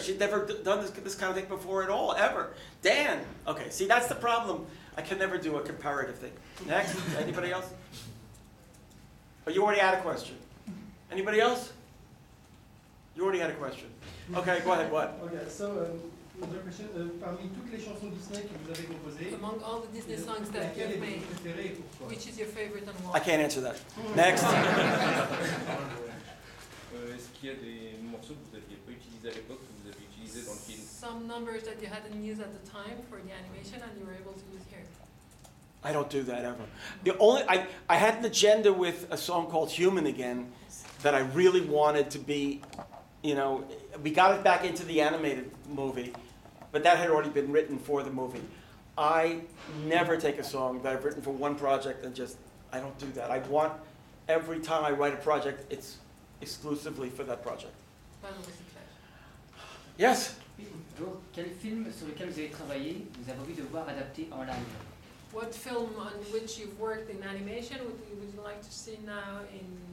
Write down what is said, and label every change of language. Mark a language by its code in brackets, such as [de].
[en] She'd never done this kind of thing before at all, ever. Dan. Okay, see, that's the problem. I can never do a comparative thing. Next. Anybody else? Oh, you already had a question. Anybody else? You already had a question. Okay, go ahead. What? Okay, so another question. [fr] Parmi toutes les chansons Disney que vous avez composées, [en] among all the Disney songs that you've made, which is your favorite and why? I can't answer that. Next. [fr] Est-ce qu'il y a des morceaux que vous n'aviez pas utilisés à l'époque que vous avez utilisés dans le film? [en] Some numbers that you hadn't used at the time for the animation and you were able to use here. I don't do that ever. I had an agenda with a song called Human Again that I really wanted to be, we got it back into the animated movie, but that had already been written for the movie. I never take a song that I've written for one project and I don't do that. I want, every time I write a project, it's exclusively for that project. Yes? [fr] Donc, quel film sur lequel vous avez travaillé, vous avez envie de voir adapté en live? [en] What film on which you've worked in animation would you like to see now in